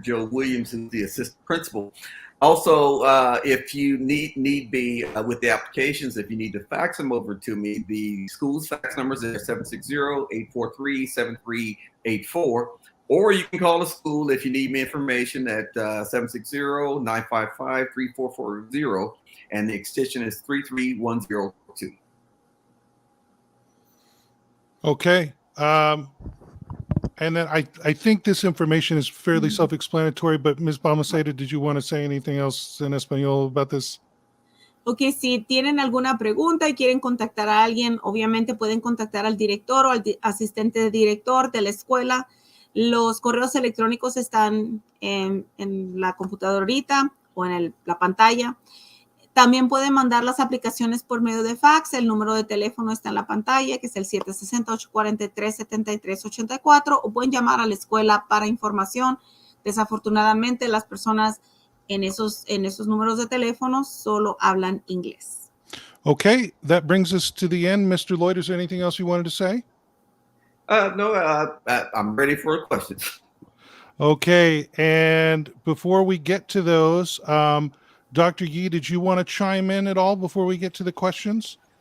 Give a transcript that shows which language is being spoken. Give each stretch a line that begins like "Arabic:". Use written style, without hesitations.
English: Joe Williams, who's the assistant principal. Also, if you need be with the applications, if you need to fax them over to me, the school's fax numbers are 760-843-7384, or you can call the school if you need me information at 760-955-3440, and the extension is 33102. Okay. And then I think this information is fairly self-explanatory, but Ms. Balmaceda, did you want to say anything else
Spanish: en español
English: about this?
Spanish: Ok, si tienen alguna pregunta y quieren contactar a alguien, obviamente pueden contactar al director o al asistente de director de la escuela. Los correos electrónicos están en la computadora ahorita o en la pantalla. También pueden mandar las aplicaciones por medio de fax. El número de teléfono está en la pantalla, que es el 760-843-7384, o pueden llamar a la escuela para información. Desafortunadamente, las personas en esos números de teléfono solo hablan inglés.
English: Okay, that brings us to the end. Mr. Lloyd, is there anything else you wanted to say? No, I'm ready for questions. Okay, and before we get to those, Dr. Yee, did you want to chime in at all before we get to the questions?